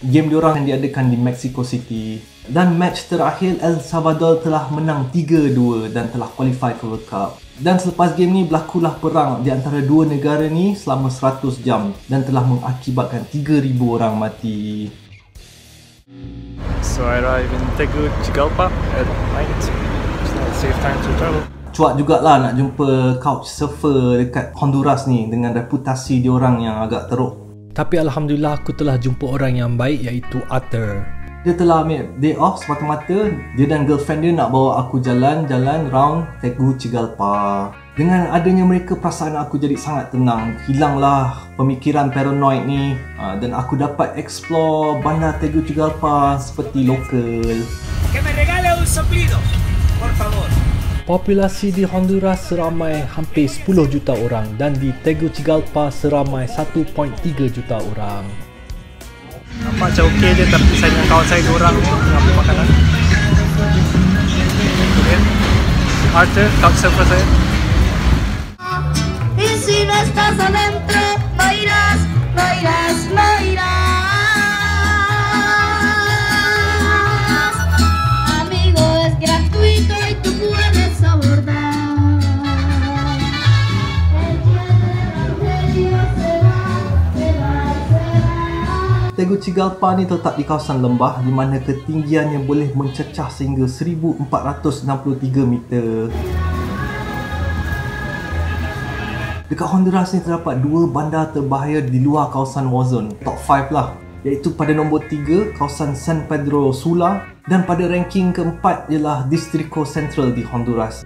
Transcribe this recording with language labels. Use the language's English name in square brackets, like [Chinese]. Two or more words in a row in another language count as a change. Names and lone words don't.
[Malay] Game diorang yang diadakan di Mexico City. Dan match terakhir El Salvador telah menang 3-2 dan telah qualify ke World Cup. Dan selepas game ni berlakulah perang di antara dua negara ni selama 100 jam dan telah mengakibatkan 3,000 orang mati. [English] So I arrive in Tegucigalpa at night. It's not a safe time to travel. [Malay] Cuak jugalah nak jumpa [English] couch surfer [Malay] dekat Honduras ni dengan reputasi diorang yang agak teruk. Tapi Alhamdulillah aku telah jumpa orang yang baik iaitu Arthur. Dia telah ambil [English] day off [Malay] semata-mata. Dia dan girlfriend dia nak bawa aku jalan-jalan round Tegucigalpa. Dengan adanya mereka, perasaan aku jadi sangat tenang. Hilanglah pemikiran paranoid ni dan aku dapat explore bandar Tegucigalpa seperti lokal. [Spanish] Que me regale un soplido, por favor. [Malay] Populasi di Honduras seramai hampir 10 juta orang dan di Tegucigalpa seramai 1.3 juta orang. Nampak macam okey je, tapi saya dengan kawan saya 2 orang ni ambil makanan. Okay. Arthur, [English] couch surfer [Malay] saya. [Spanish] Y si no estás adentro, no irás, no irás, no irás. Amigo, es gratuito y tú puedes abordar. El día se va. [Malay] Tegucigalpa ni terletak di kawasan lembah di mana ketinggiannya boleh mencecah sehingga 1463 meter. Dekat Honduras ni terdapat 2 bandar terbahaya di luar kawasan [English] war zone, [Malay] top 5 lah, iaitu pada nombor 3 kawasan San Pedro Sula dan pada ranking keempat ialah Distrito Central di Honduras.